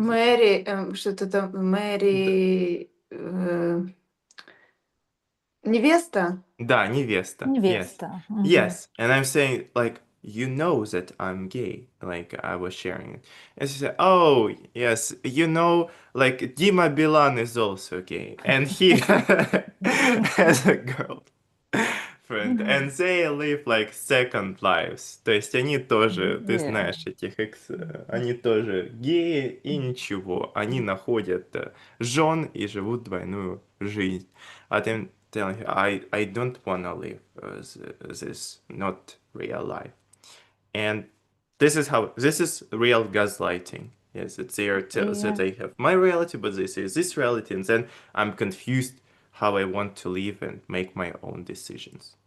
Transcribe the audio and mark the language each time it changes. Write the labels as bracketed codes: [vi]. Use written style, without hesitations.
[ru] Мэри, что-то там, Мэри, невеста? Да, невеста. Невеста. [en] Yes. And I'm saying, like, you know that I'm gay. Like, I was sharing it. And she said, oh, yes, you know, like, Dima Bilan is also gay. And he has a girlfriend. And they live, like, second lives. [ru] То есть они тоже, ты знаешь, этих они тоже геи и ничего. Они находят жен и живут двойную жизнь. [en] А then telling her, I don't want to live this not real life. And this is real gaslighting. Yes, it's they are that they have my reality, but they say this reality, and then I'm confused how I want to live and make my own decisions.